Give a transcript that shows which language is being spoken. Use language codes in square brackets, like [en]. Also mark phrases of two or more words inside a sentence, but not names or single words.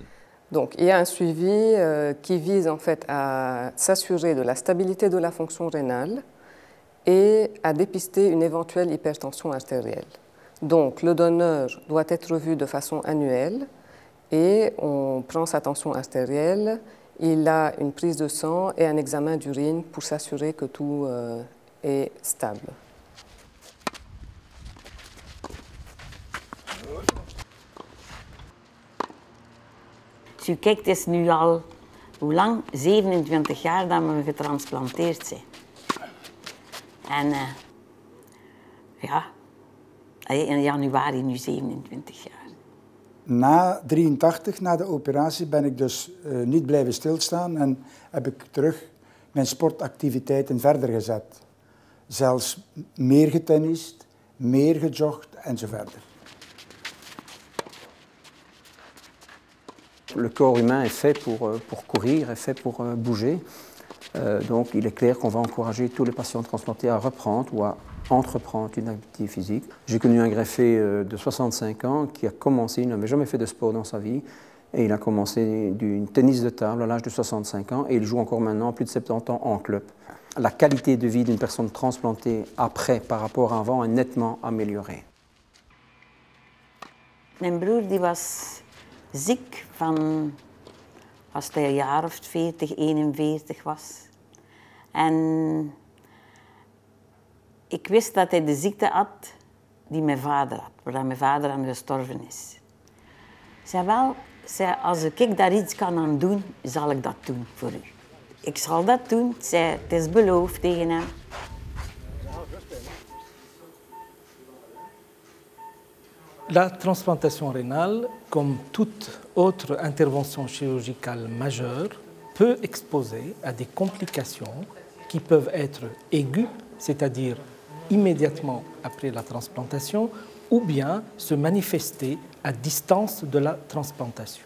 [fr] Donc il y a un suivi qui vise en fait à s'assurer de la stabilité de la fonction rénale et à dépister une éventuelle hypertension artérielle. Donc le donneur doit être vu de façon annuelle et on prend sa tension artérielle, il a une prise de sang et un examen d'urine pour s'assurer que tout est stable. [nl] Als u kijkt, het is nu al, hoe lang? 27 jaar dat we getransplanteerd zijn. En ja, in januari nu 27 jaar. Na 83, na de operatie, ben ik dus niet blijven stilstaan en heb ik terug mijn sportactiviteiten verder gezet. Zelfs meer getennist, meer gejogd enzovoort. [fr] Le corps humain est fait pour courir, est fait pour bouger. Donc il est clair qu'on va encourager tous les patients transplantés à reprendre ou à entreprendre une activité physique. J'ai connu un greffé de 65 ans qui a commencé, il n'avait jamais fait de sport dans sa vie, et il a commencé du tennis de table à l'âge de 65 ans et il joue encore maintenant plus de 70 ans en club. La qualité de vie d'une personne transplantée après par rapport à avant est nettement améliorée. [nl] Mijn broer die was ziek van als hij een jaar of 40, 41 was. En ik wist dat hij de ziekte had die mijn vader had, waar mijn vader aan gestorven is. Ik zei wel, als ik daar iets kan aan doen, zal ik dat doen voor u. Ik zal dat doen, zei, het is beloofd tegen hem. [fr] La transplantation rénale, comme toute autre intervention chirurgicale majeure, peut exposer à des complications qui peuvent être aiguës, c'est-à-dire immédiatement après la transplantation, ou bien se manifester à distance de la transplantation.